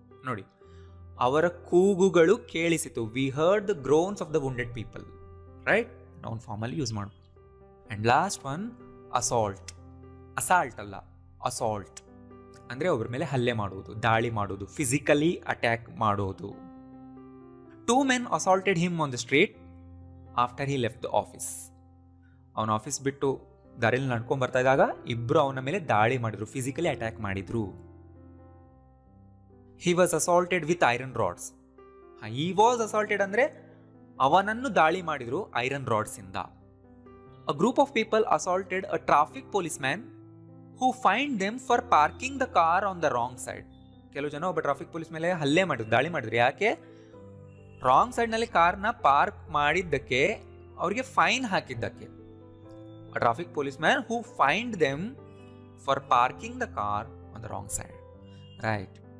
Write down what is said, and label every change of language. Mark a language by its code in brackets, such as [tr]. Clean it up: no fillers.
[kn] ನೋಡಿ, ಅವರ ಕೂಗುಗಳು ಕೇಳಿಸಿತು. [en] We heard the groans of the wounded people, right? [kn] Noun form ಅಲ್ಲಿ ಯೂಸ್ ಮಾಡ್ಬೋದು. [en] and last one, [kn] assault. Assault ಅಲ್ಲ, ಅಸಾಲ್ಟ್ ಅಂದ್ರೆ ಒಬ್ಬರ ಮೇಲೆ ಹಲ್ಲೆ ಮಾಡುವುದು, ದಾಳಿ ಮಾಡುವುದು, ಫಿಸಿಕಲಿ ಅಟ್ಯಾಕ್ ಮಾಡೋದು. [en] 2 men assaulted him on the street after he left the office. [kn] ಅವನ ಆಫೀಸ್ ಬಿಟ್ಟು ದಾರಿಯಲ್ಲಿ ನಡ್ಕೊಂಡ್ ಬರ್ತಾ ಇದ್ದಾಗ ಇಬ್ರು ಅವನ ಮೇಲೆ ದಾಳಿ ಮಾಡಿದ್ರು, ಫಿಸಿಕಲಿ ಅಟ್ಯಾಕ್ ಮಾಡಿದ್ರು. [en] He was assaulted with iron rods. He was assaulted [kn] ಅಂದ್ರೆ ಅವನನ್ನು ದಾಳಿ ಮಾಡಿದ್ರು ಐರನ್ ರಾಡ್ಸ್ ಇಂದ. [en] A group of people assaulted a traffic policeman who fined them for parking the car on the wrong side. [kn] ಕೆಲವು ಜನ ಒಬ್ಬ traffic police ಮೇಲೆ ಹಲ್ಲೆ ಮಾಡಿದ್ರು, ದಾಳಿ ಮಾಡಿದ್ರು. ಯಾಕೆ? ರಾಂಗ್ ಸೈಡ್ ನಲ್ಲಿ ಕಾರ್ನ ಪಾರ್ಕ್ ಮಾಡಿದ್ದಕ್ಕೆ, ಅವರಿಗೆ fine ಹಾಕಿದ್ದಕ್ಕೆ. [en] Traffic police man who find them for parking the car on the wrong side, right?